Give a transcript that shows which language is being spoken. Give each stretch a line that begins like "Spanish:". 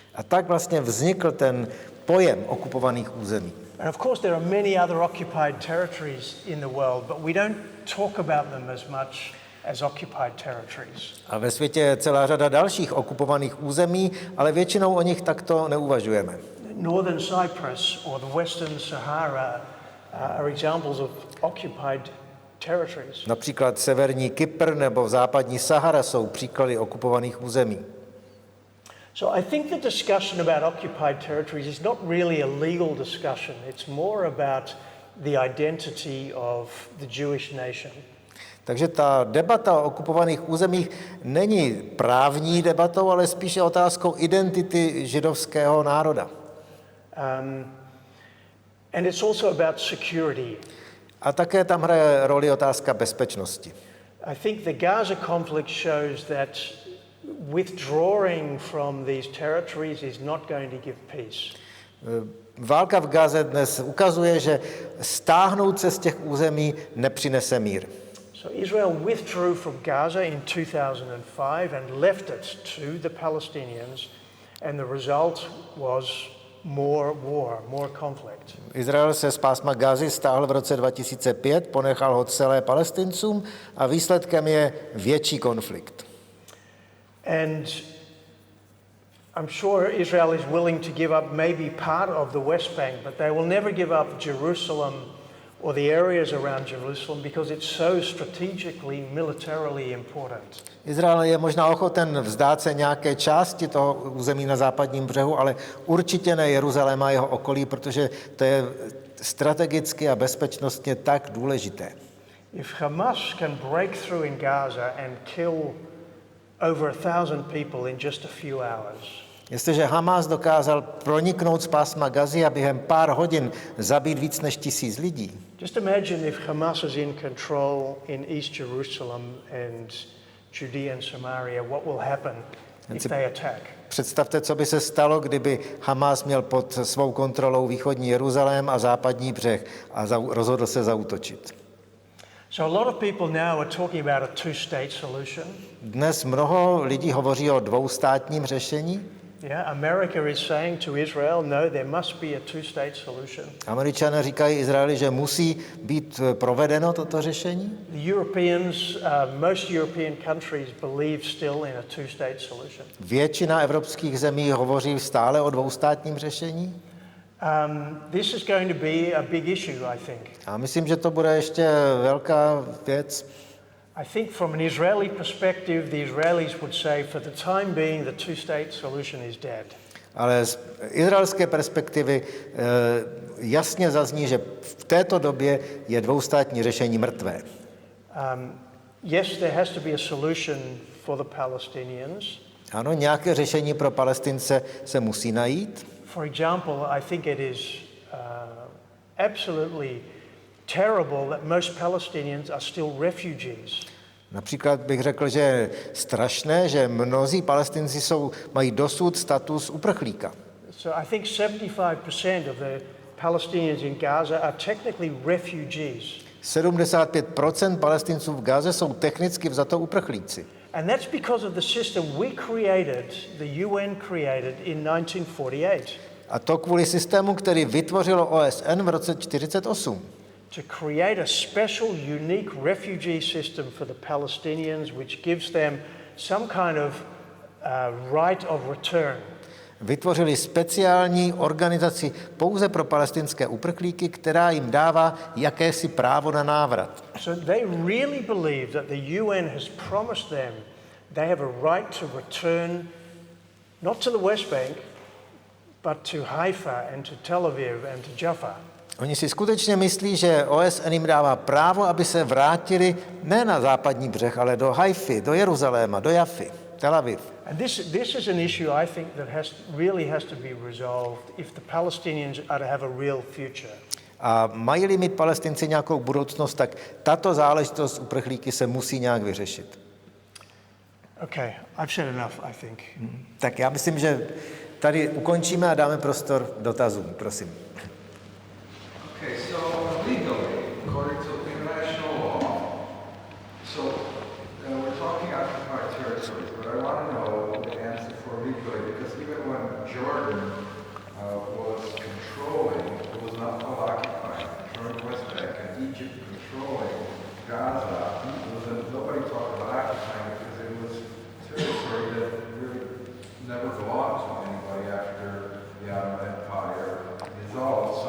Czech: A tak vlastně vznikl ten pojem okupovaných území.
English: And of course there are many other occupied territories in the world, but we don't talk about them as much as occupied territories.
Czech: A ve světě je celá řada dalších okupovaných území, ale většinou o nich takto neuvažujeme.
English: Northern Cyprus or the Western Sahara are examples of occupied territories.
Czech: Například severní Kypr nebo západní Sahara jsou příklady okupovaných území.
English: So I think the discussion about occupied territories is not really a legal discussion. It's more about the identity of the Jewish nation.
Czech: Takže ta debata o okupovaných územích není právní debatou, ale spíše otázkou identity židovského národa.
English: And it's also about security.
Czech: A také tam hraje roli otázka bezpečnosti.
English: I think the Gaza conflict shows that withdrawing from these territories is not going to give peace.
Czech: Válka v Gaze dnes ukazuje, že stáhnout se z těch území nepřinese mír.
English: So Israel withdrew from Gaza in 2005 and left it to the Palestinians, and the result was more war, more conflict.
Czech: Izrael se z pásma Gazy stáhl v roce 2005, ponechal ho celé Palestincům a výsledkem je větší konflikt.
English: And I'm sure Israel is willing to give up maybe part of the West Bank, but they will never give up Jerusalem or the areas around Jerusalem because it's so strategically, militarily important.
Czech: Izrael je možná ochoten vzdát se nějaké části toho území na západním břehu, ale určitě ne Jeruzaléma a jeho okolí, protože to je strategicky a bezpečnostně tak důležité.
English: If Hamas can break through in Gaza and kill over 1,000 people in just a few hours,
Czech: Jestliže Hamas dokázal proniknout z pásma Gazy a během pár hodin zabít víc než 1,000 lidí,
English: just imagine if Hamas is in control in East Jerusalem and Judea and Samaria, what will happen if they attack?
Czech: představte, co by se stalo, kdyby Hamas měl pod svou kontrolou východní Jeruzalém a západní břeh a rozhodl se zaútočit.
English: So a lot of people now are talking about a two-state solution.
Czech: Dnes mnoho lidí hovoří o dvoustátním řešení.
English: Yeah, America is saying to Israel, no, there must be a two-state solution.
Czech: Američané říkají Izraeli, že musí být provedeno toto řešení.
English: The Europeans, most European countries believe still in a two-state solution.
Czech: Většina evropských zemí hovoří stále o dvoustátním řešení.
English: This is going to be a big issue, I think.
Czech: A myslím, že to bude ještě velká věc.
English: I think from an Israeli perspective, the Israelis would say, for the time being, the two-state solution is dead.
Czech: Ale z izraelské perspektivy jasně zazní, že v této době je dvoustátní řešení mrtvé.
English: Yes, there has to be a solution for the Palestinians.
Czech: Ano, nějaké řešení pro Palestince se musí najít.
English: For example, I think it is absolutely terrible that most Palestinians are still refugees.
Czech: Například bych řekl, že je strašné, že mnozí Palestinci mají dosud status uprchlíka.
English: So I think 75% of the Palestinians in Gaza are technically refugees.
Czech: 75% Palestinců v Gaze jsou technicky vzato uprchlíci.
English: And that's because of the system we created, the UN created in 1948.
Czech: A to kvůli systému, který vytvořilo OSN v roce 1948.
English: To create a special, unique refugee system for the Palestinians, which gives them some kind of right of return.
Czech: Vytvořili speciální organizaci pouze pro palestinské uprchlíky, která jim dává jakési právo na návrat.
English: So they really believe that the UN has promised them they have a right to return not to the West Bank, but to Haifa and to Tel Aviv and to Jaffa.
Czech: Oni si skutečně myslí, že OSN jim dává právo, aby se vrátili ne na západní břeh, ale do Haify, do Jeruzaléma, do Jafy, Tel Aviv.
English: And this is an issue I think that really has to be resolved if the Palestinians are to have a real future.
Czech: A mají-li mít Palestinci nějakou budoucnost, tak tato záležitost uprchlíky se musí nějak vyřešit.
English: Okay, I've said enough, I think.
Czech: Tak já myslím, že tady ukončíme a dáme prostor dotazům, prosím.
English: Okay, so legally, according to international law, we're talking occupied territories, but I want to know the answer for legally, because even when Jordan was controlling, it was not called occupied, controlling West Bank, and Egypt controlling Gaza, nobody talked about occupying it because it was territory that really never belonged to anybody after the Ottoman Empire dissolved.